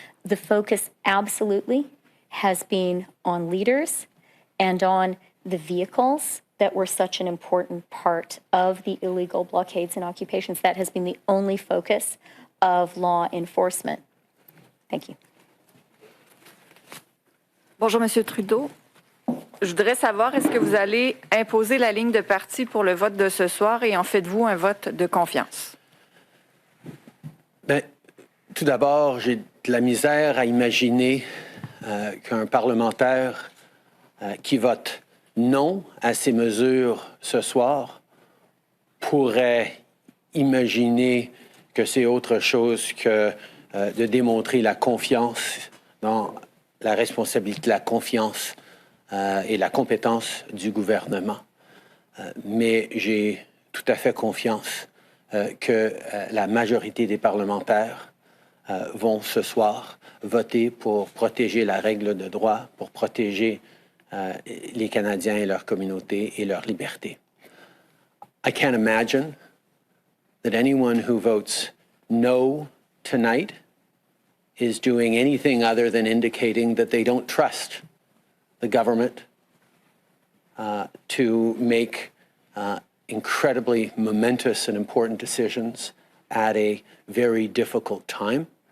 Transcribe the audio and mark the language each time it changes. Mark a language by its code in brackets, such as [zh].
[en] The focus absolutely has been on leaders and on the vehicles that were such an important part of the illegal blockades and occupations. That has been the only focus of law enforcement. Thank you. [fr] Bonjour, Monsieur Trudeau. Je voudrais savoir, est-ce que vous allez imposer la ligne de parti pour le vote de ce soir et en faites-vous un vote de confiance? Bien, tout d'abord, j'ai de la misère à imaginer qu'un parlementaire qui vote non à ces mesures ce soir pourrait imaginer que c'est autre chose que de démontrer la confiance dans la responsabilité, la confiance et la compétence du gouvernement. Mais j'ai tout à fait confiance que la majorité des parlementaires vont ce soir voter pour protéger la règle de droit, pour protéger les Canadiens et leur communauté et leur liberté. [en] I can't imagine that anyone who votes no tonight is doing anything other than indicating that they don't trust the government to make incredibly momentous and important decisions at a very difficult time.